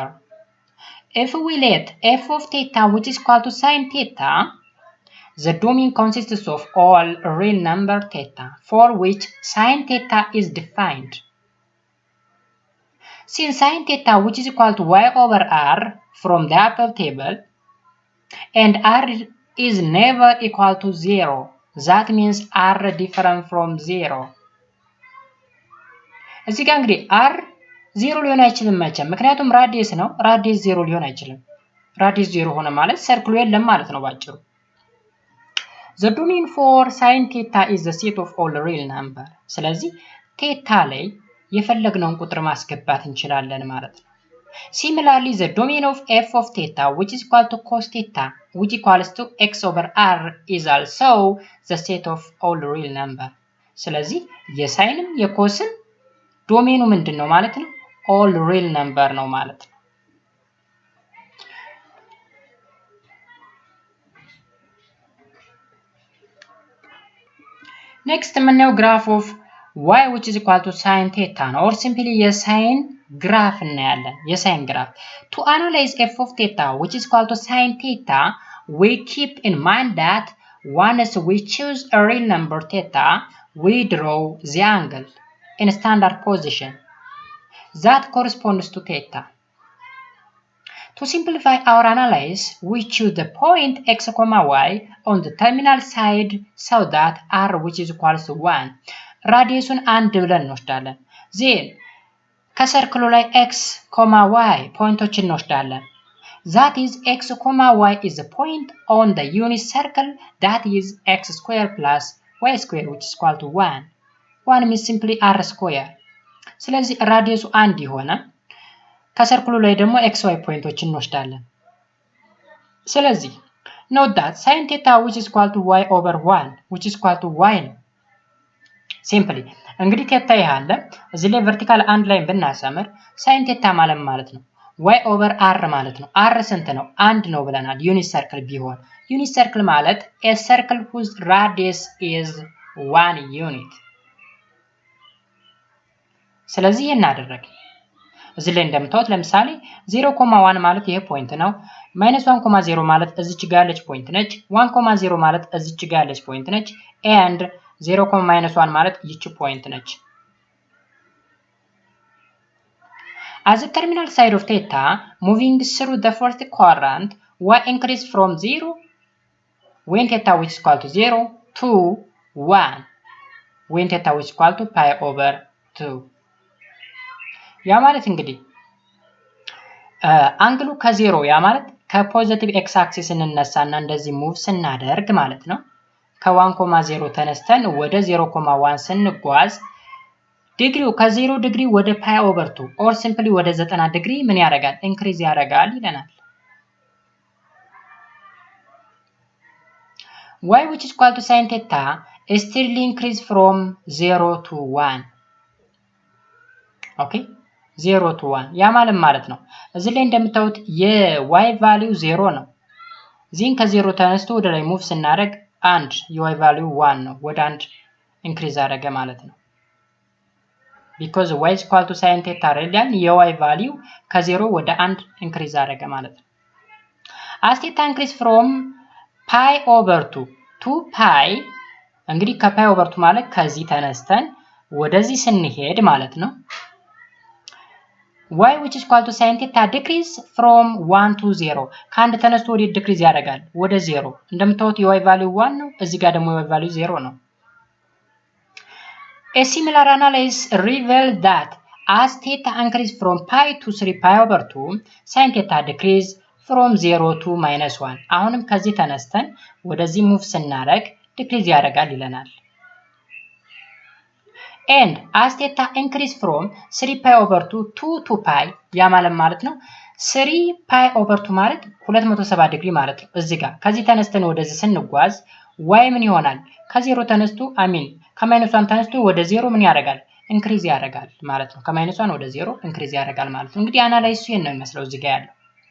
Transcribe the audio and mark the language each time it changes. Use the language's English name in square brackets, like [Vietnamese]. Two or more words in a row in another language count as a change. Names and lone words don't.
[English] If we let f of theta which is equal to sin theta, the domain consists of all real number theta for which sin theta is defined. Since sin theta which is equal to y over r from the above table and r is never equal to 0, that means r different from 0. [Amharic] እዚህ ጋር እንግዲህ r 0 ሊሆን አይችልም መቼም፣ ምክንያቱም ራዲየስ ነው። ራዲየስ 0 ሊሆን አይችልም። ራዲየስ 0 ሆነ ማለት ሰርክሉ የለም ማለት ነው ባጭሩ። [English] the domain for sin theta is the set of all real number [Amharic] ስለዚህ ቴታ ላይ የፈለግነውን ቁጥር ማስገባት እንችላለን ማለት ነው [English] Similarly, the domain of f of theta, which is equal to cos theta, which equals to x over r, is also the set of all real number. [Amharic] ስለዚህ የሳይንም የኮስን ዶሜኑ ምንድን ነው ማለት ነው? [English] all real number [Amharic] ነው ማለት ነው። [English] Next የምናየው graph of y which is equal to sin theta ነው or simply የሳይን graph [Amharic] እናያለን የሳይን [English] graph to analyze f of theta which is equal to sin theta we keep in mind that once we choose a real number theta we draw the angle in standard position that corresponds to theta to simplify our analysis we choose the point x comma y on the terminal side so that r which is equal to 1 [Amharic] ራዲየሱን አንድ ብለን እንወስዳለን [English] then [Amharic] ከሰርክሉ ላይ x, y ፖይንቶችን እንወስዳለን [English] that is x, y is the point on the unit circle that is x square plus y square which is equal to 1 1 means simply r square [Amharic] ስለዚህ ራዲየሱ አንድ ይሆነ ከሰርክሉ ላይ ደግሞ xy ፖይንቶችን እንወስዳለን ስለዚህ [English] note that sin theta which is equal to y over 1 which is equal to y [Amharic] ነው simply እንግዲህ ቴታ ያለ እዚህ ላይ ቨርቲካል አንድ ላይ ብናሰምር [English] sin theta [Amharic] ማለት ነው [English] y over r [Amharic] ማለት ነው r ስንት ነው አንድ ነው ብለናል [English] unit circle [Amharic] ቢሆን [English] unit circle [Amharic] ማለት [English] a circle whose radius is 1 unit [Amharic] ስለዚህ እናደርግ እዚህ ላይ እንደምታዩት ለምሳሌ 0.1 ማለት ይሄ ፖይንት ነው -1.0 ማለት እዚች ጋር ያለች ፖይንት ነች 1.0 ማለት እዚች ጋር ያለች ፖይንት ነች and 0.1 ማለት ይቺ ፖይንት ነች [English] As the terminal side of theta moving through the first quadrant y increase from 0 when theta which is equal to 0 to 1 when theta which is equal to pi over 2 [Amharic] ያ ማለት እንግዲህ አንግሉ ከ0 ያ ማለት ከፖዚቲቭ x አክሲስ እንነሳና እንደዚህ ሙቭ ስናደርግ ማለት ነው ከ1.0 ተነስተን ወደ 0.1 ስንጓዝ ዲግሪው ከ0 ዲግሪ ወደ [English] pi over 2 [Amharic] or simply ወደ 90 ዲግሪ ምን ያደርጋል ኢንክሪዝ ያደርጋል ይለናል [English] y which is equal to sin theta is still increase from 0 to 1 [Amharic] okay 0 to 1 ያ ማለት ነው እዚህ ላይ እንደምታዩት የy value 0 ነው ዚን ከ0 ተነስቶ ወደ ላይ ሙቭ ስናደርግ አንድ የy value 1 ነው ወደ አንድ ኢንክሪዝ አደረገ ማለት ነው [English] because y is equal to sin theta [Amharic] ሬዲያን የy value ከ0 ወደ 1 ኢንክሪዝ አደረገ ማለት ነው [English] as theta increase from pi over 2 to pi [Amharic] እንግዲህ ከpi over 2 ማለት ከዚህ ተነስተን ወደዚህ ስንሄድ ማለት ነው [English] y which is equal to sin theta decrease from 1 to 0 [Amharic] ከአንድ ተነስቶ ወደ ዲክሪዝ ያደርጋል ወደ 0 እንደምታዩት የy value 1 ነው እዚህ ጋር ደግሞ የy value 0 ነው [English] A similar analysis revealed that as theta increase from pi to 3 pi over 2 sin theta decrease from 0 to -1 [Amharic] አሁንም ከዚህ ተነስተን ወደዚህ ሙቭ ስናደርግ ዲክሪዝ ያደርጋል ይለናል [English] and as theta increase from 3 pi over 2 to 2 pi [Amharic] ያ ማለት ነው 3 pi over 2 ማለት 270 ዲግሪ ማለት ነው እዚህ ጋር ከዚህ ተነስተን ወደዚህ ስንጓዝ y ምን ይሆናል ከ0 ተነስቶ ከ-1 ተነስቶ ወደ 0 ምን ያደርጋል ኢንክሪዝ ያደርጋል ማለት ነው ከ-1 ወደ 0 ኢንክሪዝ ያደርጋል ማለት ነው እንግዲህ አናላይሲሱ ይሄን ነው የሚመስለው እዚህ ጋር ያለው